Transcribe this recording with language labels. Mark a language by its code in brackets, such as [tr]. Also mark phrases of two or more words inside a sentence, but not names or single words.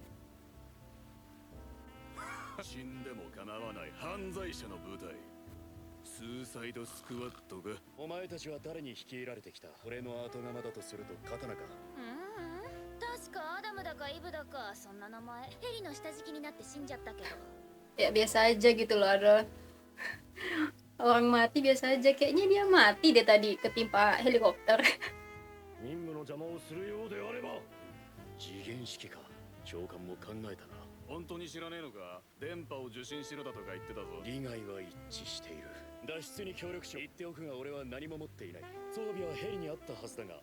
[ja] 死んでも構わない犯罪者の部隊スーサイドスクワットが。お前たちは誰に率いられてきた。俺の後釜だとすると刀か。確かアダムだかイブだかそんな名前。ヘリの下敷きになって死んじゃったけど。 [id] Ya biasa aja gitu loh, ada orang mati biasa aja. Kayaknya dia mati deh tadi ketimpa helikopter. [ja] 任務の邪魔をするようであれば次元式か。長官も考えたな。本当に知らねえのか。電波を受信しろだとか言ってたぞ。利害は一致している。脱出に協力しろ。言っておくが俺は何も持っていない。装備はヘリにあったはずだが。